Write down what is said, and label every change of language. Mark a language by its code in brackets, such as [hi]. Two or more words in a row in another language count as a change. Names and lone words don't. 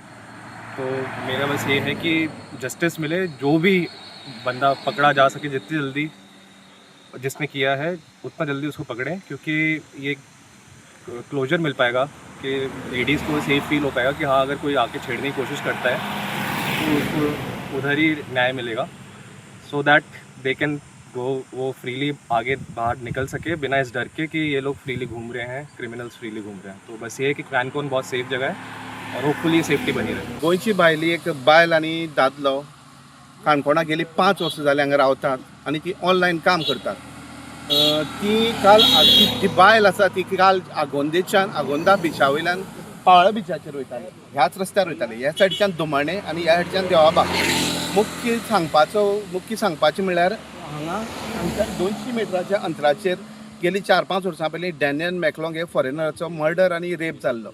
[hi] तो मेरा बस ये है कि जस्टिस मिले, जो भी बंदा पकड़ा जा सके जितनी जल्दी, जिसने किया है उतना जल्दी उसको पकड़ें, क्योंकि ये क्लोजर मिल पाएगा कि लेडीज़ को [en] safe feel [hi] हो पाएगा कि हाँ, अगर कोई आके छेड़ने की कोशिश करता है तो उसको उधर ही न्याय मिलेगा, [en] so that they can go, [hi] वो फ्रीली आगे बाहर निकल सके बिना इस डर के कि ये लोग फ्रीली घूम रहे हैं, [en] criminals freely [hi] घूम रहे हैं। तो बस ये है कि कानकोन बहुत सेफ जगह है और [en] hopefully safety [hi] बनी रहे। [kok] गोंयची बायली एक बायल आनी दादलो काणकोणा गेली 5 वर्सां जाली हांगा रावतात आनी ती ऑनलायन काम करतात. ती काल ती बायल आसा ती काल आगोंदा बिचा वयल्यान पाळा बिचाचेर वयताली, ह्याच रस्त्यार वयताली. ह्या सायडच्यान दुमाणे आनी ह्या सायडच्यान देवाबाग. मुख्य सांगपाचें म्हणल्यार हांगा 200 मिटराच्या अंतराचेर गेली 4-5 वर्सां पयलीं डॅनियल मॅकलॉंग हे फॉरेनराचो मर्डर आनी रेप जाल्लो.